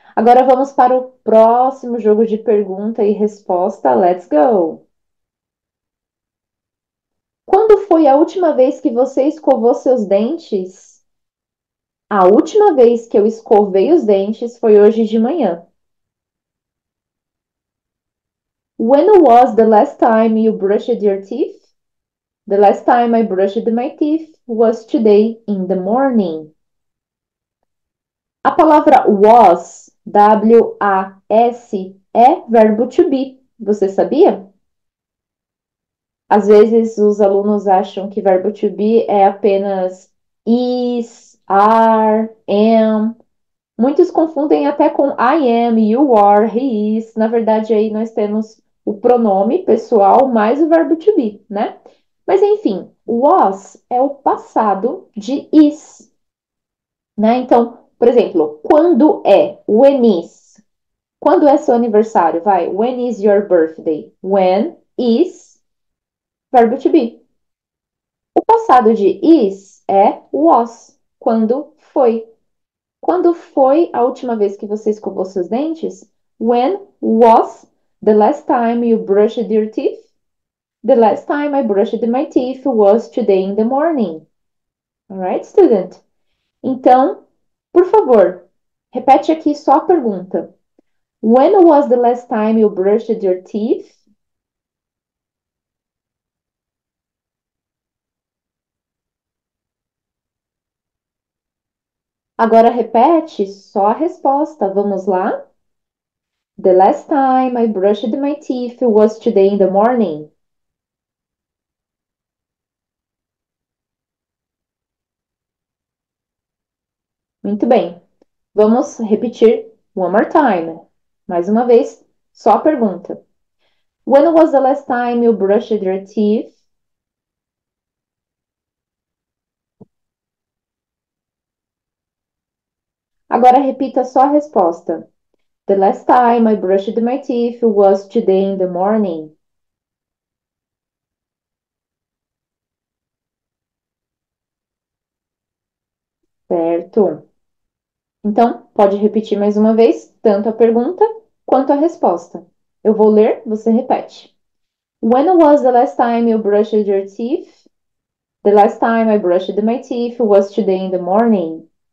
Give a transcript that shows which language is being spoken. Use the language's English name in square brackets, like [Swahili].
[Portuguese] Agora vamos para o próximo jogo de pergunta e resposta. [English] Let's go! [Portuguese] Quando foi a última vez que você escovou seus dentes? A última vez que eu escovei os dentes foi hoje de manhã. [English] When was the last time you brushed your teeth? The last time I brushed my teeth was today in the morning. [Portuguese] A palavra was, W-A-S, é verbo to be. Você sabia? Às vezes os alunos acham que verbo to be é apenas [English] is, are, am. [Portuguese] Muitos confundem até com [English] I am, you are, he is. [Portuguese] Na verdade, aí nós temos o pronome pessoal mais o verbo to be, né? Mas enfim, was é o passado de is. né? Então, por exemplo, quando é? [English] When is? [Portuguese] Quando é seu aniversário? [English] Vai. When is your birthday? When is verbo to be. [Portuguese] O passado de is é was. Quando foi? Quando foi a última vez que você escovou seus dentes? [English] When was the last time you brushed your teeth? The last time I brushed my teeth was today in the morning. Alright, student? [Portuguese] Então, por favor, repete aqui só a pergunta. [English] When was the last time you brushed your teeth? [Portuguese] Agora repete só a resposta. Vamos lá? [English] The last time I brushed my teeth was today in the morning. [Portuguese] Muito bem. Vamos repetir [English] one more time. [Portuguese] Mais uma vez, só a pergunta. [English] When was the last time you brushed your teeth? [Portuguese] Agora repita só a resposta. [English] The last time I brushed my teeth was today in the morning. [Portuguese] Certo? Então, pode repetir mais uma vez, tanto a pergunta quanto a resposta. Eu vou ler, você repete. [English] When was the last time you brushed your teeth? The last time I brushed my teeth was today in the morning.